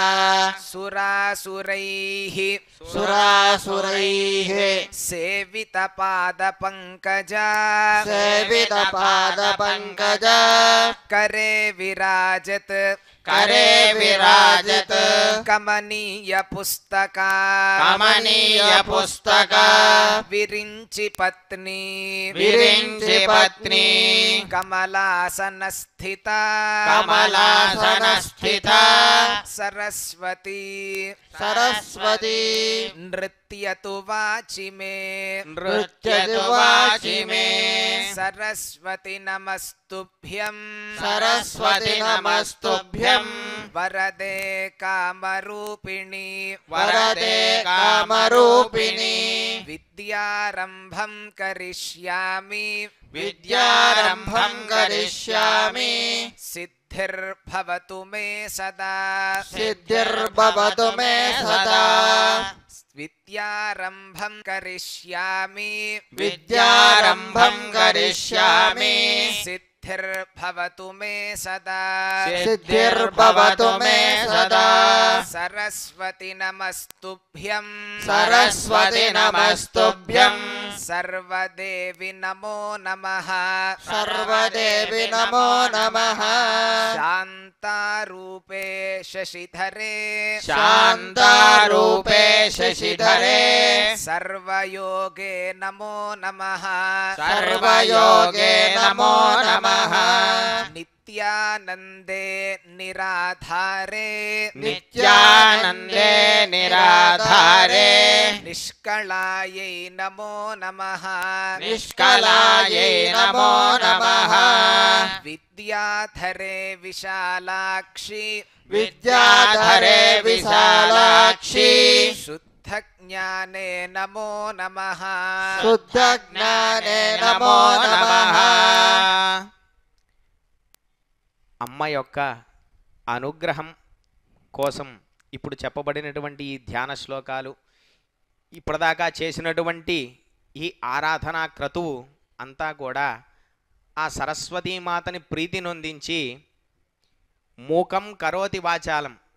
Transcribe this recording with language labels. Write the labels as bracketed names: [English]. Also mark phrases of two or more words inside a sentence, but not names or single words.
[Sanskrit] సురాసురైః సురాసురైః సేవితపాదపంకజా సేవితపాదపంకజ కరే విరాజత్ करे विराजत కమనీయ పుస్తకా कमनीय पुस्तक విరించి పత్ని विरिञ्चि पत्नी కమలాసన స్థిత कमलासन स्थिता సరస్వతి సరస్వతి నృత్యతు వాచి మే नृत्यतु वाचि मे సరస్వతి నమస్తుభ్యం సరస్వతి నమస్తుభ్యం వరదే కామరూపిణి वरदे कामरूपिणी విద్యారంభం కరిష్యామి विद्यारम्भं करिष्यामि సిద్ధిర్భవతు మే సదా సిద్ధిర్భవతు మే సదా విద్యారంభం కరిష్యామి विद्यारम्भं करिष्यामि సిద్ధిర్భవతు మే సదా సిద్ధిర్భవతు మే సదా సరస్వతి నమస్తుభ్యం సరస్వతి నమస్తుభ్యం సర్వదేవి నమో నమః సర్వదేవి నమో నమః శాంతారూపే శశిధరే शान्तारूपे शशिधरे సర్వయోగే నమో నమః సర్వయోగే నమో నమః నిత్యానందే నిరాధారే नित्यानन्दे निराधारे నిష్కళాయై నమో నమః निष्कलायै नमो नमः విద్యాధరే విశాలాక్షి विद्याधरे विशालाक्षी శుద్ధ జ్ఞానే నమో నమః శుద్ధ జ్ఞానే నమో నమః [Telugu] అమ్మ యొక్క అనుగ్రహం కోసం ఇప్పుడు చెప్పబడినటువంటి ఈ ధ్యాన శ్లోకాలు, ఇప్పటిదాకా చేసినటువంటి ఈ ఆరాధనా క్రతువు అంతా కూడా ఆ సరస్వతీమాతని ప్రీతి నొందించి [Sanskrit] మూకం కరోతి వాచాలం,